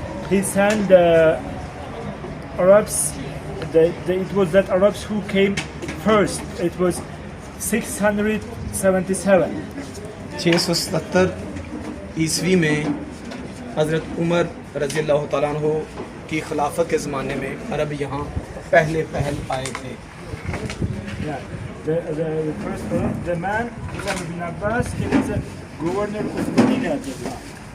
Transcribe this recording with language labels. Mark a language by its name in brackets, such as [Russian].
[English] He sent Arabs, it was that Arabs who came first. It was 677. [Urdu] 677 عیسوی میں حضرت عمر رضی اللہ تعالیٰ عنہ کی خلافت کے زمانے میں عرب یہاں پہل آئے تھے۔ [English] Yeah, the first Arab, the man Qasam ibn Abbas, he was a governor of Medina at the time.